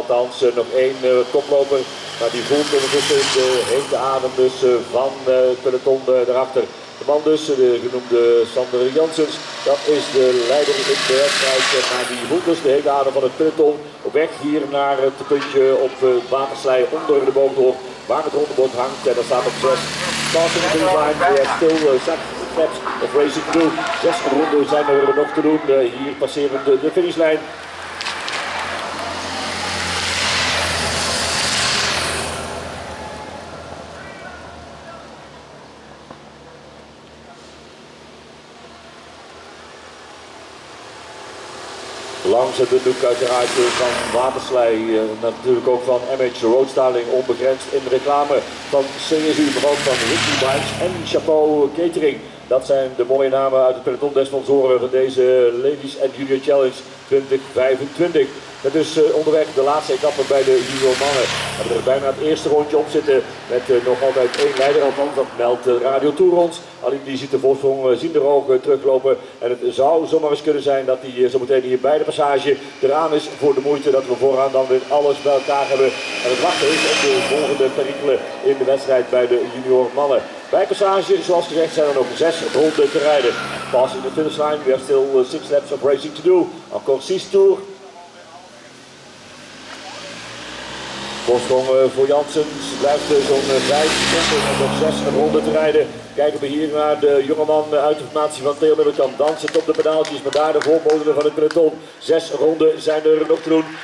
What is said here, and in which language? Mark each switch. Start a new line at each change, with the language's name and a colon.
Dutch: Althans nog 1 koploper. Maar die voelt ondertussen de hete adem dus van het peloton daarachter. De man dus, de genoemde Sander Janssens, dat is de leider in de wedstrijd. Maar die voelt dus de hete adem van het peloton op weg hier naar het puntje op Waterslei onder de boomtoren waar het rondebord hangt. En daar staat op 6.
English: Passing the line, we have still 7 steps of racing to do.
Dutch: 6 ronden zijn er nog te doen. Hier passeren de finishlijn. Langs de doek uiteraard van Waterslei, natuurlijk ook van MH Roadstyling, onbegrensd in de reclame van CSU, maar ook van Ricky Bikes en Chapeau Catering. Dat zijn de mooie namen uit het peloton des sponsoren van deze Ladies and Junior Challenge 2025. Met dus onderweg de laatste etappe bij de junior mannen. We hebben er bijna het eerste rondje op zitten met nog altijd 1 leider, althans dat meldt Radio Tour ons. Alleen die ziet de voorsprong zien er ook teruglopen en het zou zomaar eens kunnen zijn dat hij zometeen hier bij de passage eraan is voor de moeite, dat we vooraan dan weer alles bij elkaar hebben. En het wachten is op de volgende perikelen in de wedstrijd bij de junior mannen. Bij passage, zoals gezegd, zijn er nog 6 ronden te rijden.
English: Passing the finish line, we have still 6 laps of racing to do.
French: Encore 6 tours.
Dutch: Voorsprong voor Janssens blijft zo'n 5 seconden en nog 6 ronden te rijden. Kijken we hier naar de jongeman uit de formatie van Theo Middelkamp. Dansend op de pedaaltjes, maar daar de voorbodenen van het peloton. 6 ronden zijn er nog te doen.